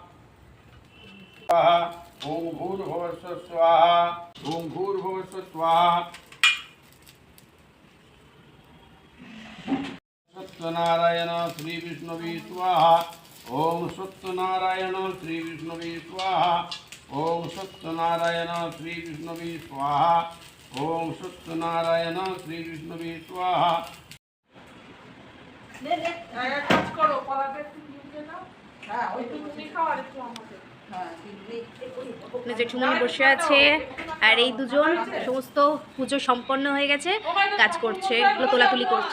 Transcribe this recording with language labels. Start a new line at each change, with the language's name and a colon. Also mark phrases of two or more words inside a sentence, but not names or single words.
Sanskrit: ओम भूर्भुवस्सुः स्वाहा ओम भूर्भुवस्सुः स्वाहा सत्यनारायण श्री विष्णुवे स्वाहा ओम सत्यनारायण श्री विष्णुवे स्वाहा ओम सत्यनारायण श्री विष्णुवे स्वाहा ओम सत्यनारायण श्री विष्णुवे स्वाहा
Bangla: কাজ করো পড়াতে একটু নাও। হ্যাঁ ওই তো তুমি খাও আর একটু আমাকে। জেঠুমনি বসে আছে, আর এই দুজন সমস্ত পুজো সম্পন্ন হয়ে গেছে, কাজ করছে, তোলাতুলি করছে।